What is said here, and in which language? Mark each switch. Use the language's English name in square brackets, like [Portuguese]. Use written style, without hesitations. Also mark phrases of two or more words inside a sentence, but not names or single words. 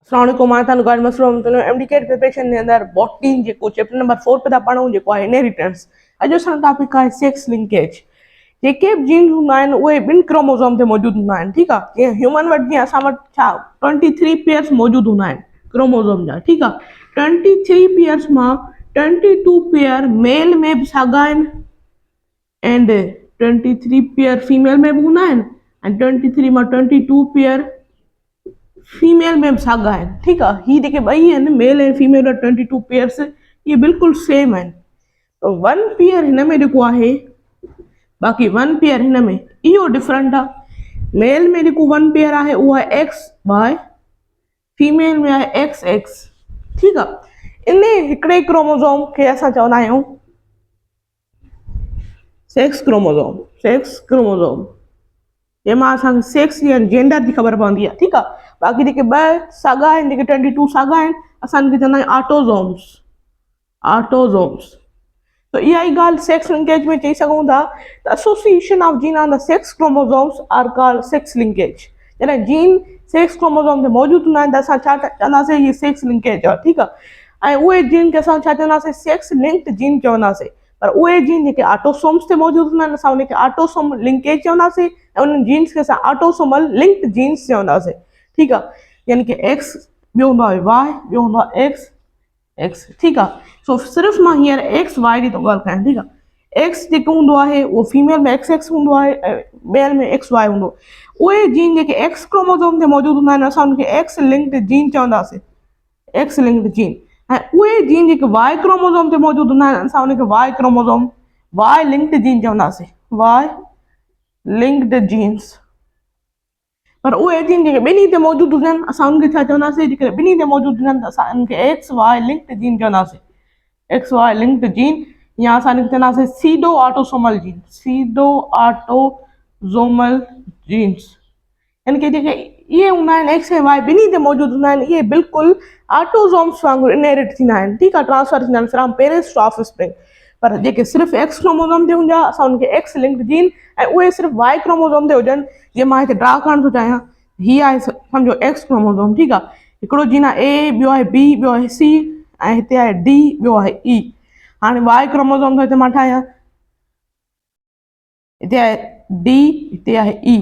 [Urdu] السلام علیکم گائیڈ مسروم [English] MDCAT preparation [Urdu] کے اندر باٹنی جو [English] chapter number 4 [Urdu] پے تھا پڑھوں جو ہے انہیریٹنس. [Sindhi] अॼु असांजो टॉपिक है [English] sex linkage. [Sindhi] जेके बि जीन्स हूंदा आहिनि उहे ॿिनि क्रोमोसोम ते मौजूदु हूंदा आहिनि। ठीकु आहे, जीअं ह्यूमन वटि जीअं असां वटि छा 23 पेयर्स मौजूदु हूंदा आहिनि क्रोमोसोम जा। ठीकु आहे, 23 पेयर्स मां 22 पेयर मेल में बि साॻा आहिनि एंड 23 पेयर फीमेल में बि हूंदा आहिनि एंड 23 मां 22 पेयर फीमेल में भी साॻा आहिनि। ठीकु आहे, ही जेके ॿई आहिनि मेल ऐं फीमेल 22 पेयर्स ये बिल्कुलु सेम आहिनि। तो 1 पेयर हिन में जेको आहे बाक़ी 1 पेयर हिन में इहो डिफरेंट आहे। मेल में जेको 1 पेयर आहे उहो आहे XY, फीमेल में आहे XX। ठीकु आहे, इन हिकिड़े क्रोमोसोम खे असां चवंदा आहियूं [English] sex chromosome. sex chromosome [Sindhi] जंहिंमां असांखे सेक्स या जेंडर जी ख़बर पवंदी आहे। ठीकु आहे, बाक़ी जेके ॿ साॻा आहिनि, जेके 22 साॻा आहिनि, असां इनखे चवंदा आहियूं ऑटोज़ोम्स। [English] ऑटोज़ोम्स। [Sindhi] तो इहा ई ॻाल्हि [English] sex linkage [Sindhi] में चई सघूं था त [English] association of gene on the sex chromosomes are called sex linkage. [Sindhi] जॾहिं [English] gene sex chromosome [Sindhi] ते मौजूदु हूंदा आहिनि त असां छा चवंदासीं, इहे [English] sex linkage [Sindhi] आहे। ठीकु आहे, ऐं उहे जीन खे असां छा चवंदासीं, [English] sex linked gene चवंदासीं। [Sindhi] पर उहे जीन जेके ऑटोसोम्स ते मौजूदु हूंदा आहिनि असां उनखे [English] autosome linkage [Sindhi] चवंदासीं ऐं उन्हनि जीन्स खे असां [English] autosomal linked genes [Sindhi] चवंदासीं। ठीकु आहे, यानी कि X, ॿियो हूंदो आहे Y, ॿियो हूंदो आहे X। ठीकु आहे, सो सिर्फ़ु मां हींअर XY जी थो ॻाल्हि कयां। ठीकु आहे, X जेको हूंदो आहे उहो फीमेल में XX हूंदो आहे ऐं मेल में XY हूंदो। उहे जीन जेके [English] X chromosome [Sindhi] ते मौजूदु हूंदा आहिनि असां उनखे [English] X linked gene [Sindhi] चवंदासीं। [English] X linked gene. [Sindhi] ऐं उहे जीन जेके [English] Y chromosome [Sindhi] ते मौजूदु हूंदा आहिनि असां उनखे [English] Y chromosome Y linked gene [Sindhi] चवंदासीं। [English] Y linked genes. [Sindhi] पर उहे जीन जेके ॿिन्ही ते मौजूदु हुजनि असां उनखे छा चवंदासीं, जेके ॿिन्ही ते मौजूदु हुजनि त असां उनखे [English] XY linked gene [Sindhi] चवंदासीं। [English] XY linked gene [Sindhi] या असां इनखे चवंदासीं [English] pseudo autosomal gene. pseudo autosomal genes. [Sindhi] यानी कि जेके इहे हूंदा आहिनि X ऐं Y ॿिन्ही ते मौजूदु हूंदा आहिनि, इहे बिल्कुलु ऑटोसोम्स वांगुरु इनहेरिट थींदा आहिनि। ठीकु आहे, ट्रांसफर थींदा आहिनि [English] from parents to offspring. [Sindhi] पर जेके सिर्फ़ु [English] X chromosome [Sindhi] ते हूंदा असां उनखे [English] X linked gene [Sindhi] ऐं उहे सिर्फ़ु [English] Y chromosome [Sindhi] ते हुजनि। जीअं मां हिते ड्रा करणु थो चाहियां, हीअ आहे सम्झो [English] X chromosome. [Sindhi] ठीकु आहे, हिकिड़ो जीन आहे A, ॿियो आहे B, ॿियो आहे C ऐं हिते आहे D, ॿियो आहे E। हाणे [English] Y chromosome [Sindhi] हिते मां ठाहियां, हिते आहे D, हिते आहे E।